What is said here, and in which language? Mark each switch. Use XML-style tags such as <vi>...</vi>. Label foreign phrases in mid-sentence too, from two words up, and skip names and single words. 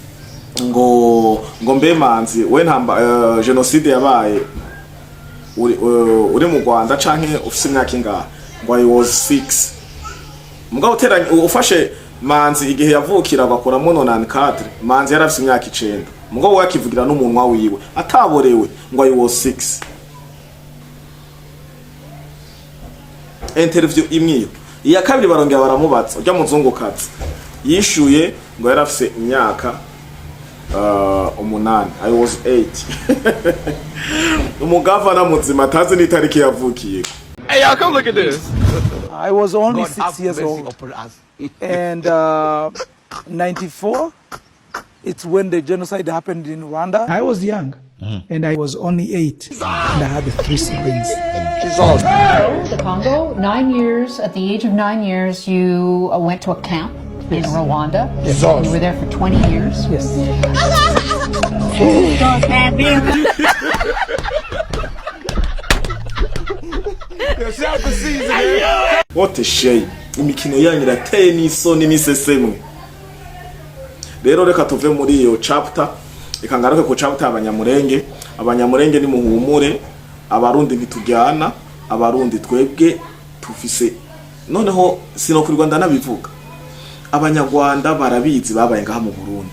<rn>mbe manzi we ntamba genocide yabaye uri mu Rwanda canke ufise imyaka ingahe ngo</rn> <en>I was 6</en> <rn>mugabo teranye ufashe manzi igihe yavukira bakoramo 94 manzi yarafise imyaka 9 mugabo wakivugira n'umunwa wiwe ataborewe ngo</rn> <en>I was 6</en> <rn>interview imwe iya kabiri barongera baramubatsa ujya muzungukazi yishuye ngo yarafise imyaka 8</rn> <en>I was 8</en> <rn>umugavana muzima tazi n'itariki yavukiye.</rn> <en>Hey, y'all, come look at this. I was only 6 years old. And 94, it's when the genocide happened in Rwanda. I was young, and I was only 8, and I had 3 siblings. The Congo, 9 years, at the age of 9 years, you went to a camp in Rwanda. Yes. You were there for 20 years. Yes. What a shame.</en> <rn>Imikino yanyu irateye n'isoni n'isesemwe. Rero reka tuve muri iyo chapter ikangaruke ku chapter abanyamulenge. Abanyamulenge ni muhumure, abarundi ntitujyana, abarundi twebwe tufise. Noneho sino ku Rwanda nabivuga. Abanyarwanda barabizi babaye ngaha mu Burundi.</rn>